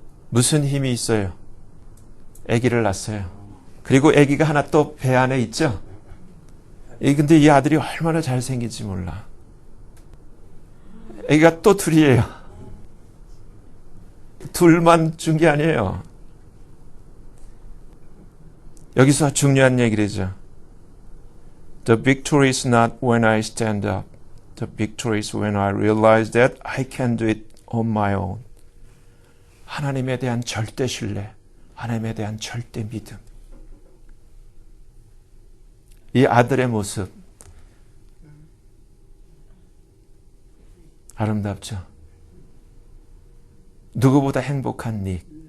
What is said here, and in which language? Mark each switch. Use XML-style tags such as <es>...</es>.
<ko>무슨 힘이 있어요? 아기를 낳았어요. 그리고 아기가 하나 또 배 안에 있죠. 근데 이 아들이 얼마나 잘생긴지 몰라. 아기가 또 둘이에요. 둘만 준 게 아니에요. 여기서 중요한 얘기를 하죠.</ko> <en>The victory is not when I stand up. The victory is when I realize that I can do it on my own.</en> <ko>하나님에 대한 절대 신뢰, 하나님에 대한 절대 믿음. 이 아들의 모습 아름답죠. 누구보다 행복한 닉.</ko>